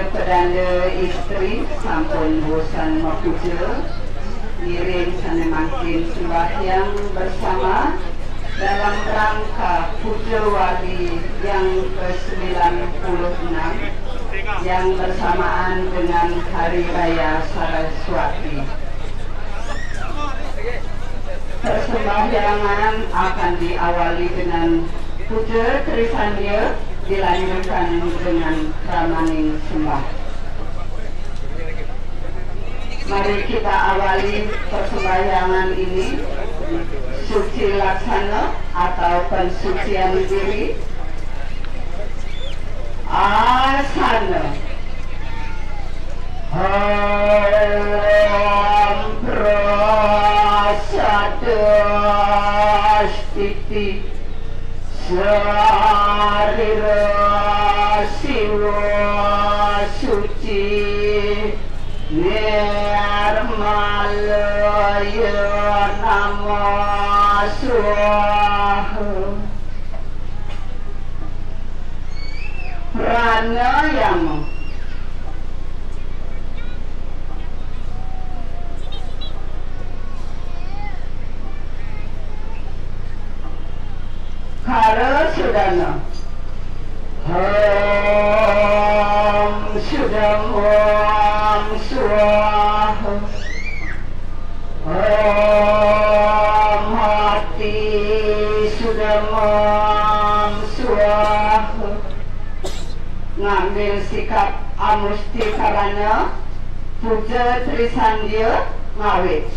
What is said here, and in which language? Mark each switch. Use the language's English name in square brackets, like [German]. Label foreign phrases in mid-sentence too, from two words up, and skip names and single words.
[Balinese] pedanda istri sampun bosan mapuja, ngiring sanemangkin [Indonesian] sembahyang bersama dalam rangka puja wali yang ke-96 yang bersamaan dengan Hari Raya Saraswati. Persembahyangan akan diawali dengan puja Trisandya, dilanjutkan dengan Ramaning Sembah. Mari kita awali persembahyangan ini suci laksana atau pensucian diri. [Sanskrit] Asana. Om Prasadastiti Sarira Siwa Suci Nirmalaya Nama Swaha Pranayama Karasudana Om Sudam Om Swaha Om Hati Sudam Om Swaha. [Balinese] Ngambil sikap amusti karana puja Trisandya ngawit.